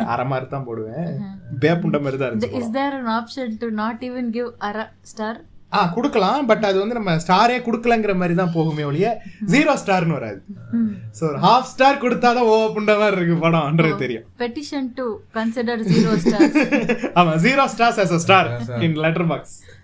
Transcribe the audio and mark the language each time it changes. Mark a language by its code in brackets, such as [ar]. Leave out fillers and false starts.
[ta] இல்ல அரை மாதிரி தான் போடுவேன், பேப்புண்ட மாதிரி தான் இருந்துச்சு. [en] Is there an option to not even give a star? [ta] குடுக்கலாம், பட் அது வந்து நம்ம ஸ்டாரே குடுக்கலங்கிற மாதிரி தான் போகுமே ஒழிய 0 ஸ்டார்னு வராது. சோ ½ ஸ்டார் கொடுத்தாதான் புண்ட மாதிரி இருக்கு படம்ன்றது தெரியும். [en] Petition to consider 0 stars. [ta] ஆமா [en] 0 stars as a star in letterbox.